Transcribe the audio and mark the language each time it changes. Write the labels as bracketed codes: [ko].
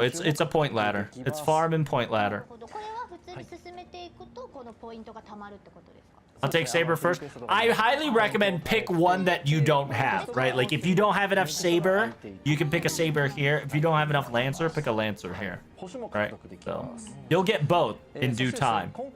[en] It's a point ladder. It's farm and point ladder. [ja] これは普通に進めていくとこのポイントが貯まるってことですか？ [en] I'll take Saber first. I highly recommend pick one that you don't have, right? Like if you don't have enough Saber, you can pick a Saber here. If you don't have enough Lancer, pick a Lancer here. Right? So you'll get both in due time.